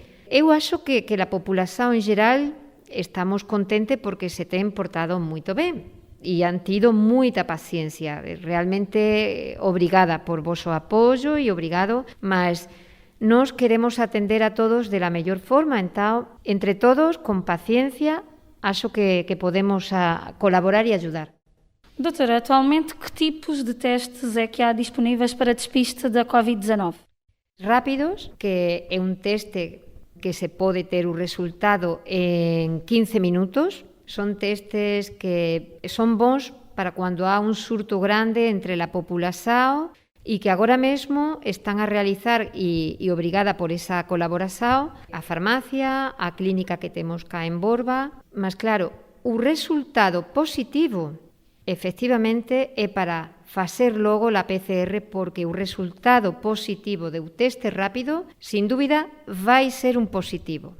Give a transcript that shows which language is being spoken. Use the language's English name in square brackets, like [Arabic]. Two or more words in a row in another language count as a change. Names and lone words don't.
[Galician] Eu acho que a populación en geral estamos contente porque se ten portado moito ben. e han tido moita paciencia. Realmente obrigada por vosso apoio e obrigado, mas nos queremos atender a todos de la mellor forma, entón, entre todos, con paciencia, [Portuguese] acho que podemos colaborar e ajudar. Doutora, atualmente que tipos de testes é que há disponíveis para despiste da Covid-19? [Galician] Rápidos, que é un teste que se pode ter o resultado en 15 minutos. Son testes que son bons para cando há un surto grande entre a população e que agora mesmo están a realizar e obrigada por esa colaboración a farmacia, a clínica que temos cá en Borba, mas claro, o resultado positivo efectivamente é para facer logo a PCR, porque o resultado positivo do teste rápido, sin dúbida, vai ser un positivo.